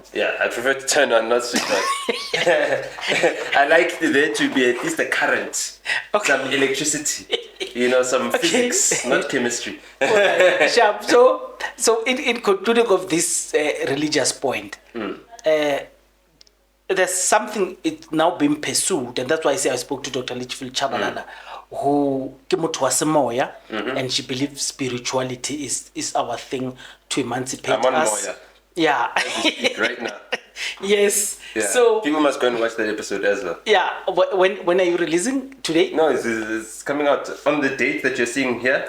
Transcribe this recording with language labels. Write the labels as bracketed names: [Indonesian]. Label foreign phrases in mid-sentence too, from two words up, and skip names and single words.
[English] Yeah, I prefer to turn on, not switch on. I like there to be at least a current, some electricity, some physics, not chemistry. Sharp. So in concluding of this religious point, there's something it's now being pursued, and that's why I say I spoke to Dr. [Tswana] Litchfield Chabalala, who ke motho wa semoya, [English] and she believes spirituality is our thing to emancipate I'm on us. Moya. Yeah. Right now. Yes. Yeah. So people must go and watch that episode as well. Yeah. When are you releasing today? No, it's coming out on the date that you're seeing here.